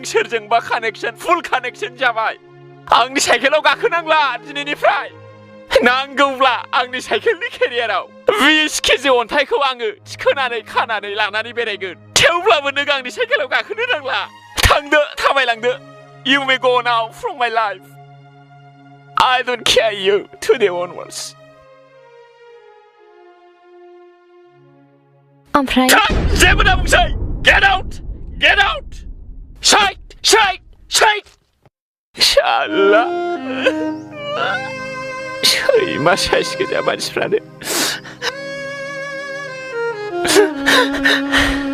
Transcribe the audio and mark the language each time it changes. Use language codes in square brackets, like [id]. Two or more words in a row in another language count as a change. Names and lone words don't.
[brx] सोरजोंबा कानेक्सन फुल कानेक्सन जाबाय आंनि साइकेलाव गाखोनांला दिनैनिफ्राय नांगौब्ला आंनि साइकेलनि केरियाराव 20 केजि अन्थाइखौ आङो थिखोनानै खानानै लानानै बेरायगोन थेवब्लाबो नों आंनि साइकेलाव गाखोनो नांला थांदो थाबायलांदो [en] You may go now from my life I don't care you today onwards [brx] ओमफ्राय जेबो दा बुंसै [en] Get out Get out Shite Shite [brx] Shite शाला सैमा साइस गोजा मानसिफ्रानो